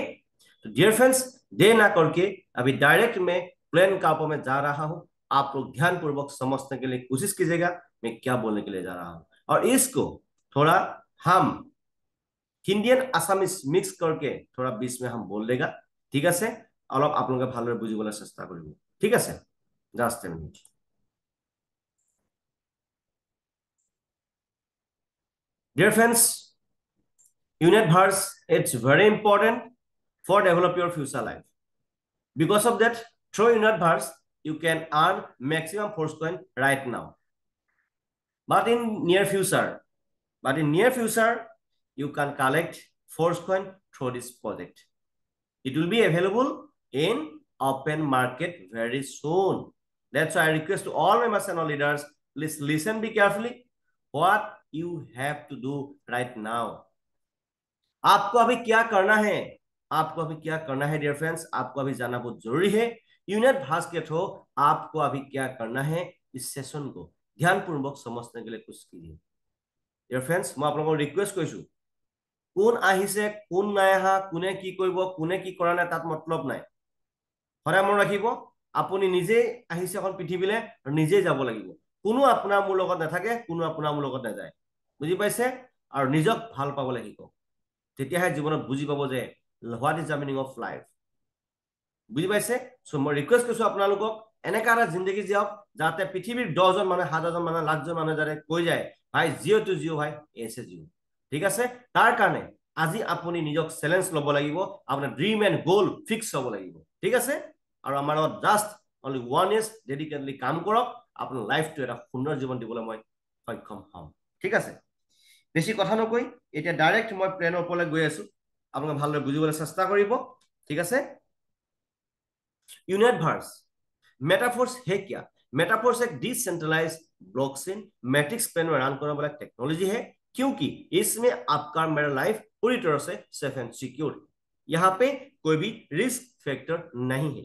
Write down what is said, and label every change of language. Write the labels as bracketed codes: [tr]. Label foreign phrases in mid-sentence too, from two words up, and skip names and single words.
[hi] तो [en] dear friends, [hi] दे ना करके अभी डायरेक्ट में प्लेन का ऊपर में जा रहा हूं। आप लोग ध्यानपूर्वक समझने के लिए कोशिश कीजिएगा मैं क्या बोलने के लिए जा रहा हूं, और इसको थोड़ा हम हिंदियन आसामिस मिक्स करके थोड़ा बीच में हम बोल देगा, ठीक है। अलग आप लोग [as] ভালদৰে বুজিবলৈ চেষ্টা কৰিব, ঠিক আছে। [en] just a minute. Dear friends, unit verse, it's very important for develop your future life. Because of that, through unit verse, you can earn maximum force coin right now. But in near future, you can collect force coin through this project. It will be available in open market very soon. That's why I request to all members and all leaders, please listen be carefully what you have to do right now. [hi] आपको अभी क्या करना है, आपको अभी क्या करना है [en] dear friends, [hi] आपको अभी जाना बहुत जरूरी है। यूनिट भास के थ्रू आपको अभी क्या करना है, इस सेशन को ध्यानपूर्वक समझने के लिए कुछ कीजिए। [en] dear friends, [hi] मैं आप लोगों को रिक्वेस्ट [as] কৰিছো, কোন আহিছে কোন নাই আহা, কোনে কি কৰিব কোনে কি কৰা নাই তাত মতলব নাই। সদায় মন ৰাখিব, আপুনি নিজে আহিছে এখন পৃথিৱীলৈ আৰু নিজে যাব লাগিব। কোনো আপোনাৰ মোৰ লগত নাথাকে, কোনো আপোনাৰ মোৰ লগত নাযায়, বুজি পাইছে। আৰু নিজক ভাল পাবলৈ শিকক, তেতিয়াহে জীৱনত বুজি পাব যে [en] what is the meaning of life, [as] বুজি পাইছে। সো মই ৰিকুৱেষ্ট কৰিছো আপোনালোকক এনেকা এটা জিন্দগী জীয়াওক যাতে পৃথিৱীৰ 10জন মানুহ 1000জন মানুহ লাখজন মানুহ যাতে কৈ যায় [hi] भाई जियो तो जियो भाई ऐसे जियो', [as] ঠিক আছে। তাৰ কাৰণে আজি আপুনি নিজক চেলেঞ্জ ল'ব লাগিব, আপোনাৰ [en] dream and goal fix [as] হ'ব লাগিব, ঠিক আছে। আৰু আমাৰ লগত [en] just only 1 year dedicatedly [as] কাম কৰক, আপোনাৰ লাইফটো এটা সুন্দৰ জীৱন দিবলৈ মই সক্ষম হ'ম, ঠিক আছে। বেছি কথা নকৈ এতিয়া ডাইৰেক্ট মই প্লেনৰ ওপৰলৈ গৈ আছো, আপোনালোকে ভালদৰে বুজিবলৈ চেষ্টা কৰিব, ঠিক আছে। [hi] यूनिट वर्स मेटाफोर्स है क्या? मेटाफोर्स एक [en] decentralize blockchain matrix plane [hi] में रन करने वाला टेक्नोलॉजी है, क्योंकि इसमें आपका मेरा लाइफ पूरी तरह से [en] safe and secure. [hi] यहाँ पे कोई भी [en] risk factor [hi] नहीं है।